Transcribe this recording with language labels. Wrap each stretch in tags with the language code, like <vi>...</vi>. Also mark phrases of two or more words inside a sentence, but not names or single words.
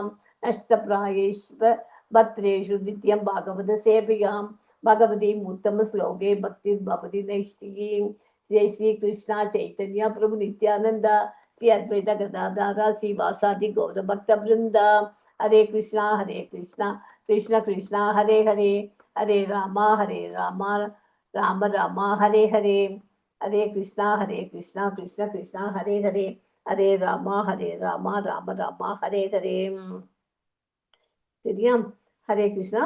<sa>नष्टप्रायेष्व भद्रेषु नित्यं भागवत सेवयां भगवतीम् उत्तमश्लोके भक्तिर्भवति नैष्टिकीं। श्री श्री कृष्ण चैतन्य प्रभु नित्यानंद श्री अद्वैत गदाधर श्री वासादि गौर भक्त वृंद। हरे कृष्णा कृष्ण कृष्णा हरे हरे हरे रामा राम रामा हरे हरे हरे कृष्णा कृष्ण कृष्णा हरे हरे हरे रामा राम रामा हरे हरे.</sa> <ta>சரியா? ஹரே கிருஷ்ணா.</ta>